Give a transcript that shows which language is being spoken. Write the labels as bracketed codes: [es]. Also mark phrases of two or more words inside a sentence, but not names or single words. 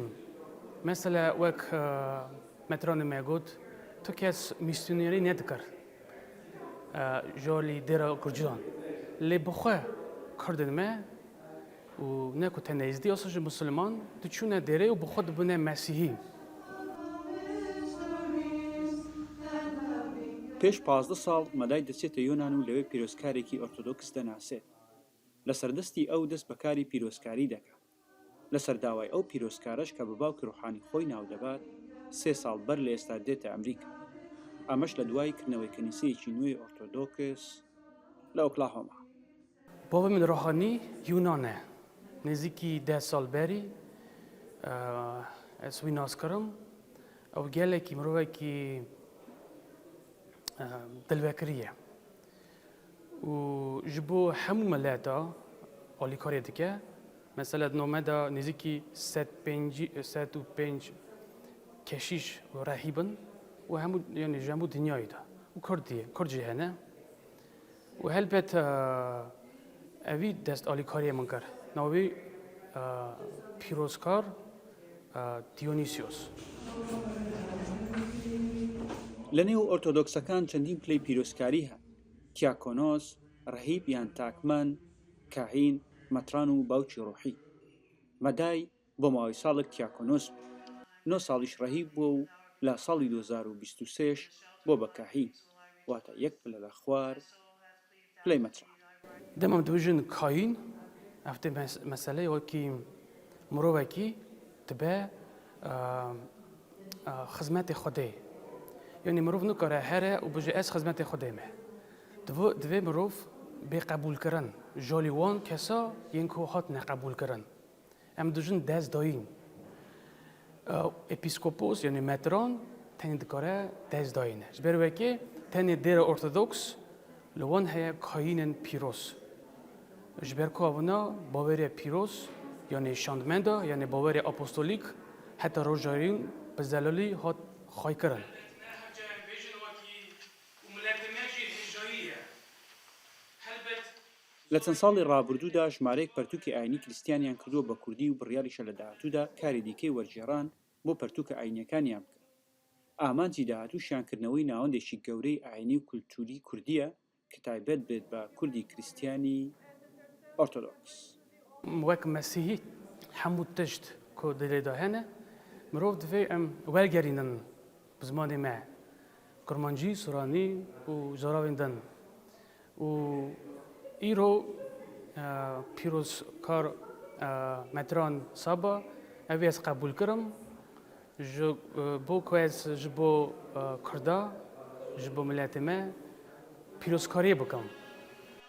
[ku] Mesela wek metranê me got tu kes misyonerî nedikir ji alî dêra Gurcidan, lê bixwe Kurdên me û ne ku tenê êzdî asê ji Musulman diçûne dêrê û bixwe dibûne Mesîhî. [ckb] پێش 15 ساڵ مەدای دەچێتە یۆناان و لەوێ پیرۆزکارێکی ئۆرتۆدۆکس دەناسێت. لە سەردەستی ئەو دەست بەکاری پیرۆزکاری دەکات. لە سەرداوای ئەو پیرۆزکارەش کە بە باوکی ڕوحانی خۆی ناو دەبات 3 ساڵ بەر لە ئێستا دێتە ئەمریکا. ئەمەش لە دوای کردنەوەی کەنیسەیەکی نوێی ئۆرتۆدۆکس لە ئۆکلاهۆما. [ku] Bavê min rohanî Yunan e. Nêzîkî 10 sal berî ez wî nas kirim. Ew gelekî mirovekî dilvekirî ye. û ji bo hemû mileta alîkariyê dike. Mesela di nome da nêzîkî 105 keşîş û rehîbin û hemû yanî ji hemû dinyayê de û Kurd jî hene. û helbet evî dest alîkariyê min kir. Navê Pîrozkar Dionysios. [ckb] لە نێو ئۆرتۆدۆکسەکان چەندین پلەی پیرۆزکاری هات: کیاکۆنۆس، ڕەهیب یان تاکمەن، کاهین، مەتران و باوکی ڕۆحی. مەدای بۆ ماوەی ساڵێک کیاکۆنۆس بوو، 9 ساڵیش ڕەهیب بووە و لە ساڵی 2023 بۆ بە کاهین، واتە یەک پلە لە خوار پلەی مەتران. [ku] Demam dibêjin kayîn, ev tê meseleyê wekî mirovekî dibe xizmetê Xwedê. Yani mirov nikare here û bije ez xizmetê Xwedê me. Divê mirov bêqebûlkirin ji alî wan kesa yên ku hat neqebûlkirin. Em dijin dest dayîn. Episkopos yani metran tenê dikare dest dayîne. Ji ber wekê tenê dêra Ortodoks li wan heye kayînên pîroz. Ji ber ku evna bawerê pîroz yani şandmenda yani bawerê apostolîk heta rojarîn bi zelalî hat xaykirin. [ckb] لە چەند ساڵی ڕابردوودا ژمارەیەک پەرتووکی ئاینی کریستیانیان کردووە بە کوردی و بڕیاریشە لە داهاتوودا کاری دیکەی وەرگێڕان بۆ پەرتووکە ئاینیەکانیان بکەن. ئامانجی داهاتووشیانکردنەوەی ناوەندێکی گەورەی ئاینی و کولتوری کوردیە کە تایبەت بێت بە کوردی کریستیانی ئۆرتۆدۆکس. وەک مەسیحی [ku] hemû tişt ku dilê de hene mirov divê em wergerînin bi zimanê me kurmancî, Suranî û zaravên din. û îro pîrozkar metran Saba ev ez qebûl kirim ji bo ku ez ji bo Kurda ji bo miletê me pîrozkariyê bikim.